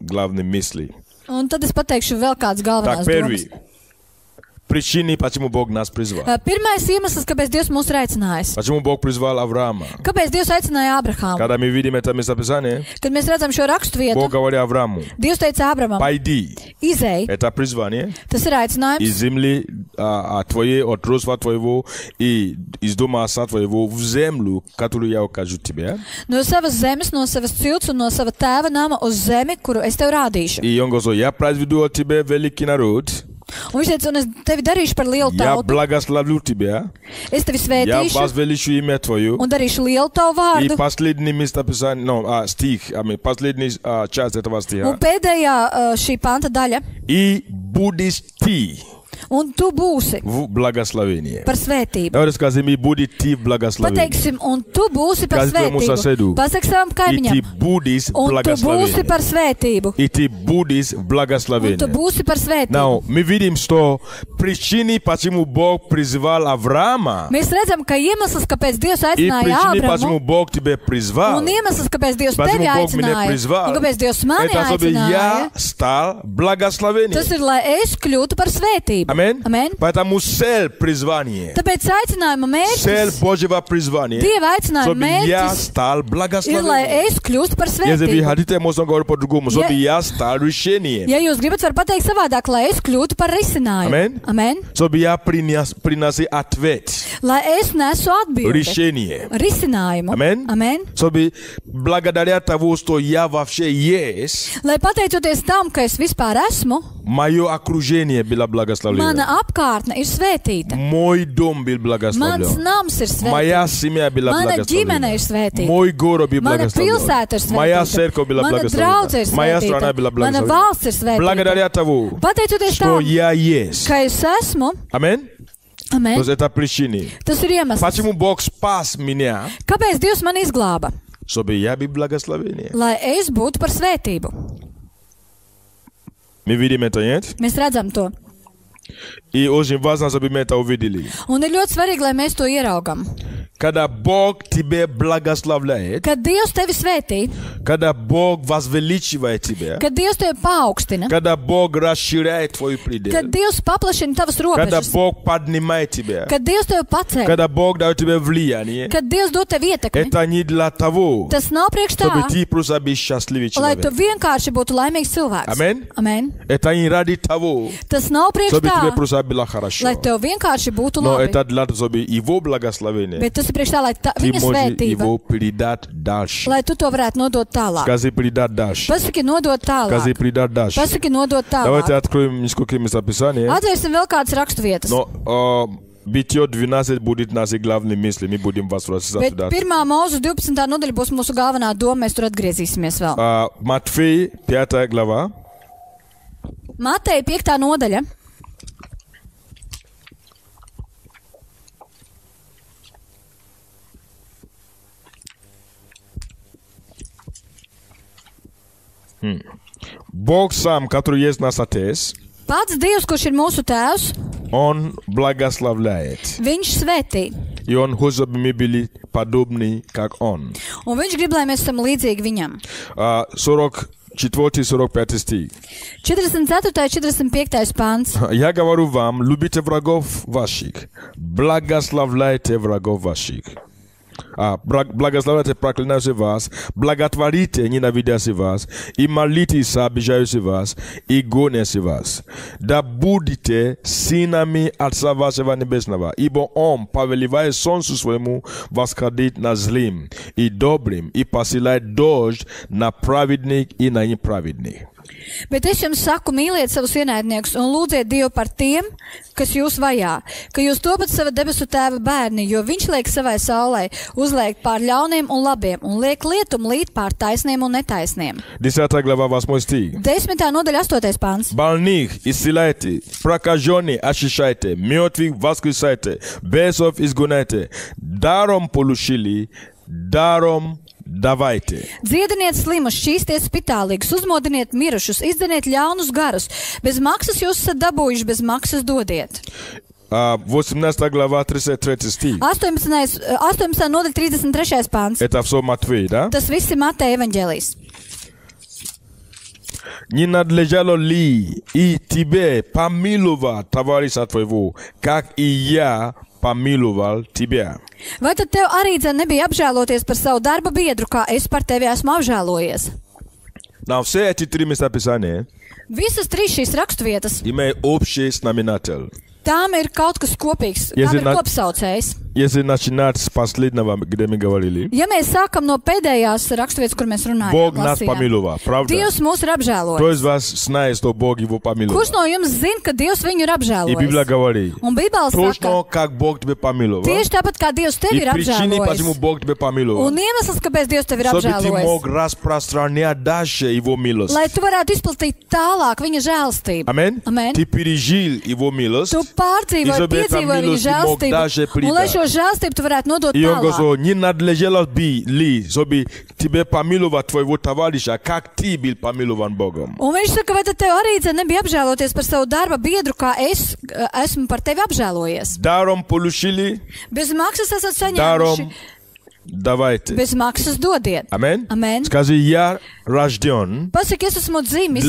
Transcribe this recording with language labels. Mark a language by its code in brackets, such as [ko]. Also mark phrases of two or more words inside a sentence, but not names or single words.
[lv] un tad es pateikšu vēl kādas [ru] Так, galvenās domas. первый. Причины, почему Бог нас призвал. [lv] Pirmais iemesls, kāpēc Dievs mūs ir aicinājis. [ru] Почему Бог призвал Авраама. [lv] Kāpēc Dievs aicināja Abrahāmu? [ru] Когда мы видим это местописание, [lv] Kad mēs redzam šo rakstu vietu, [ru] Бог говорит Аврааму, [lv] Dievs teica Abramam, [ru] пойди. [lv] izej, [ru] Это призвание. [lv] tas ir aicinājums, [ru] Из земли твоей, от родства твоего и из дома отца твоего в землю, которую я укажу тебе. [lv] no savas zemes, no savas cilts un no sava tēva nama uz zemi, kuru es tev rādīšu. [ru] И он говорит, я произведу от тебя великий народ. [lv] Un viņš teica, un es tevi darīšu par lielu [ru] Я [lv] tautu, [ru] благословлю тебя. [lv] es tevi [ru] Я [lv] svētīšu [ru] возвеличу имя твое. [lv] un darīšu lielu tavu [ru] И [lv] vārdu. [ru] последний местописание, стих, последний часть этого [lv] Un [ru] стиха. [lv] pēdējā šī panta daļa, [ru] И будешь ты [lv] un tu būsi [ru] в благословении. [lv] par svētību. [ru] Давайте скажем, и будет ты в благословении. [lv] Pateiksim, un tu būsi par [ru] Скажи твоему соседу. [lv] svētību. Pasaki savam [ru] И [lv] kaimiņam, [ru] ты будешь в [lv] un tu būsi [ru] благословении. [lv] par svētību. [ru] И ты будешь в [lv] Un tu [ru] благословении. [lv] būsi par svētību. [ru] Now, мы видим, что причины, почему Бог призвал Авраама, [lv] Mēs redzam, ka iemesls, kāpēc Dievs [ru] и [lv] aicināja [ru] причины, почему [lv] Ābramu, [ru] Бог тебя призвал, [lv] un iemesls, kāpēc Dievs [ru] почему [lv] tevi [ru] Бог меня [lv] aicināja, [ru] призвал, [lv] un kāpēc Dievs mani [ru] это чтобы я [lv] aicināja, [ru] стал благословением. [lv] tas ir, lai es kļūtu par svētību. [ru] Amen. [lv] Amen. [ru] Поэтому цель призвания, [lv] Tāpēc aicinājuma [ru] цель [lv] mērķis, [ru] Божьего призвания, [lv] Dieva aicinājuma [ru] чтобы я [lv] mērķis [ru] стал [lv] ir, lai [ru] благословением. [lv] es kļūstu par [ru] Если вы [lv] svētību. [ru] хотите, можно говорить по-другому, чтобы я стал решением. [lv] Ja jūs gribat, var pateikt savādāk, lai es kļūtu par risinājumu. [ru] Amen. [lv] Amen. [ru] Чтобы я приносил ответ, [lv] Lai es nesu atbildi. [ru] решение. [lv] Risinājumu. [ru] Amen. [lv] Amen. [ru] Чтобы благодаря того, что я вообще есть, [lv] Lai pateicoties tam, ka es vispār esmu, [ru] мое окружение было благословлено. [lv] mana apkārtne ir svētīta. [ru] Мой дом был [lv] Mans [ru] благословлен. [lv] nams ir [ru] Моя [lv] svētīts. [ru] семья была [lv] Mana ģimene ir [ru] благословлена. [lv] svētīta. [ru] Мой город был [lv] Mana pilsēta ir [ru] благословлен. Моя [lv] svētīta. [ru] церковь была [lv] Mana draudze ir [ru] благословена. Моя страна [lv] svētīta. [ru] была [lv] Mana [ru] благословена. [lv] valsts ir svētīta. [ru] Благодаря того, [lv] Pateicoties [ru] что [lv] tam, [ru] я есть. [lv] ka es esmu, [ru] Аминь. [lv] amen, [ru] То есть это причины. [lv] tas ir iemesls. [ru] Почему Бог спас меня? [lv] Kāpēc Dievs mani izglāba? [ru] Чтобы я был благословение. [lv] Lai es būtu par svētību. [ru] Мы видим это, нет? [lv] Mēs redzam to. [ru] И очень важно, чтобы мы это увидели. [lv] Un ir ļoti svarīgi, lai mēs to ieraugam. [ru] Когда Бог тебя благословляет, [lv] Kad Dievs tevi svētī, [ru] когда Бог возвеличивает тебя, [lv] kad Dievs tevi paaugstina, [ru] когда Бог расширяет твой предел, [lv] kad Dievs paplašina tavas [ru] когда [lv] robežas, [ru] Бог поднимает тебя, [lv] kad Dievs tevi paceļ, [ru] когда Бог дает тебе влияние, [lv] kad Dievs dod tev ietekmi, [ru] это не для того, [lv] tas nav priekš tā, [ru] чтобы ты просто был счастливый [lv] lai tu [ru] человек. [lv] vienkārši būtu laimīgs cilvēks. [ru] Amen. [lv] Amen. [ru] Это не ради того, [lv] Tas nav priekš [ru] чтобы тебе [lv] tā, [ru] просто было хорошо. [lv] lai tev vienkārši būtu [ru] Но [lv] labi. [ru] это для того, чтобы Его благословение [lv] Bet tas ir priekš tā, lai [ru] ты [lv] viņa [ru] можешь [lv] svētība, [ru] его передать дальше. [lv] lai tu to varētu nodot tālāk. [ru] Скажи передать дальше. [lv] Pasaki nodot [ru] Скажи [lv] tālāk. [ru] передать дальше. [lv] Pasaki nodot [ru] Давайте [lv] tālāk. [ru] откроем несколько местописаний. [lv] Atvērsim vēl kādas rakstu vietas. [ru] Но Битье 12 будет наши главные мысли. Мы будем возвращаться [lv] Bet [ru] туда. [lv] 1. mūsu 12. nodaļa būs mūsu galvenā doma, mēs tur atgriezīsimies vēl. [ru] Матфей 5 глава. [lv] Mateja 5. nodaļa. [ru] Бог сам, который есть наш Отец, [lv] Pats Dievs, kurš ir mūsu tēvs, [ru] Он благословляет. [lv] viņš svētī. [ru] И Он хочет, чтобы мы были подобны, как Он. [lv] Un viņš grib, lai mēs esam līdzīgi viņam. [ru] 44-45 стих. [lv] 44. 45. pāns. [ru] Я говорю вам, любите врагов ваших, благословляйте врагов ваших. Благословляйте проклинающих вас, благотворите ненавидящих вас, и молитесь обижающих вас, и гонящих вас. Да будете сынами Отца вашего Небесного, ибо Он повелевает солнцу своему восходить на злым и добрым, и посылает дождь на праведных и на неправедных. [lv] Bet es jums saku, mīliet savus ienaidniekus un lūdziet Dievu par tiem, kas jūs vajā, ka jūs topat sava debesu tēva bērni, jo viņš liek savai saulē uzliek pār ļauniem un labiem un liek lietumu līt pār taisniem un netaisniem. [ru] 10 глава 8 стих. [lv] 10. nodaļa 8. pāns. [ru] Больных исцеляйте, прокаженных очищайте, мертвых воскресайте, бесов изгоняйте. Даром получили, даром давайте. [lv] Dziediniet slimus, šķīstiet spitālīgus, uzmodiniet mirušus, izdzeniet ļaunus garus. Bez maksas jūs esat dabūjuši, bez maksas dodiet. [ru] 18 глава 33 стих. [lv] 18. nodaļa 33. pāns. [ru] Это все Матфей, да? [lv] Tas viss ir Mateja evaņģēlijs. [ru] не надлежало ли и тебе помиловать товарища твоего, как и я помиловал тебя? [lv] Vai tad tev arī nebija apžēloties par savu darba biedru, kā es par tevi esmu apžēlojies? [ru] Now, все эти три местописания [lv] Visas trīs šīs raksturvietas, [ru] имеют общий знаменатель. [lv] tām ir kaut kas kopīgs, Ja tām ir zināt- kopsaucējs. [ru] Если начинать с последнего, где мы говорили, [lv] Ja mēs sākam no pēdējās raksturvietas, kur mēs runājam, [ru] Бог нас помиловал, правда? [lv] Dievs mūs ir [ru] Кто [lv] apžēlojis. [ru] из вас знает, что Бог его помиловал? [lv] Kurš no jums zina, ka Dievs viņu ir [ru] И Библия [lv] apžēlojis? [ru] говорит, [lv] Un Bībele saka, [ru] точно как Бог тебя помиловал, [lv] tieši tāpat kā Dievs tevi [ru] и [lv] ir [ru] причины, почему [lv] apžēlojis. [ru] Бог тебя помиловал, [lv] Un iemesls, kāpēc Dievs tevi ir [ru] чтобы ты мог [lv] apžēlojis, [ru] распространять дальше его милость. [lv] lai tu varētu izplatīt tālāk viņa žēlstību. [ru] Аминь. [lv] Amen. [ru] Ты пережил его милость, [lv] Tu pārdzīvoji, [ru] чтобы эта [lv] piedzīvoji viņa [ru] милость мог дальше [lv] žēlstību, un lai [ru] передать. [lv] šo žēlstību tu varētu nodot [ru] И он [lv] tālāk. [ru] говорит, не надлежало ли, чтобы тебе помиловать твоего товарища, как ты был помилован Богом. [lv] Un viņš saka, vai tad tev arī nebija apžēloties par savu darba biedru, kā es esmu par tevi apžēlojies? [ru] Даром получили, [lv] Bez maksas esat saņēmuši, [ru] даром давайте. [lv] bez maksas dodiet. [ru] Аминь. [lv] Amen. [ru] Скажи, я рожден [lv] Pasaki, es esmu dzimis,